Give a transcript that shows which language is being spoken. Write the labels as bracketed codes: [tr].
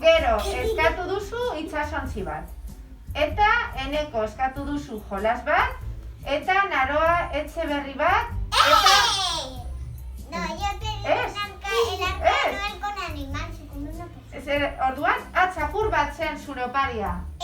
[eu] Gero, eskatu duzu itxasontzi bat. Eta Eneko eskatu duzu jolas bat, eta Naroa etxe berri bat, eta... [es] No, yo quería el arca de Noel con animales, con una persona. [eu] Orduan, txakur bat zen zure oparia.